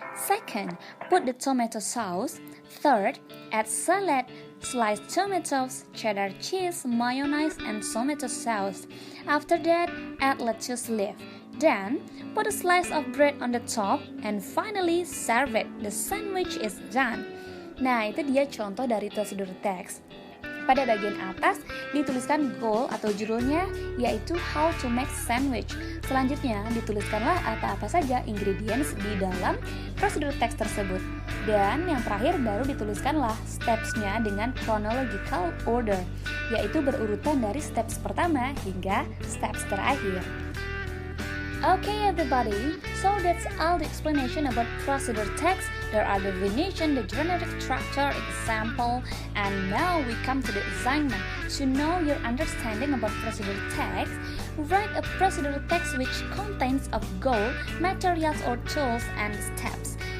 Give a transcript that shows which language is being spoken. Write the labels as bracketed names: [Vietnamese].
[English] Second, put the tomato sauce. Third, add salad, sliced tomatoes, cheddar cheese, mayonnaise, and tomato sauce. After that, add lettuce leaf. Then, put a slice of bread on the top, and finally serve it. The sandwich is done. [Indonesian] Nah, itu dia contoh dari prosedur teks. Pada bagian atas dituliskan goal atau judulnya, yaitu [English] How to Make Sandwich. [Indonesian] Selanjutnya dituliskanlah apa-apa saja ingredients di dalam prosedur teks tersebut. Dan yang terakhir baru dituliskanlah steps-nya dengan chronological order, yaitu berurutan dari steps pertama hingga steps terakhir. [English] Okay everybody, so that's all the explanation about procedure text. There are the definition, the generic structure, example, and now we come to the assignment. To know your understanding about procedure text, write a procedure text which contains of goal, materials or tools, and steps.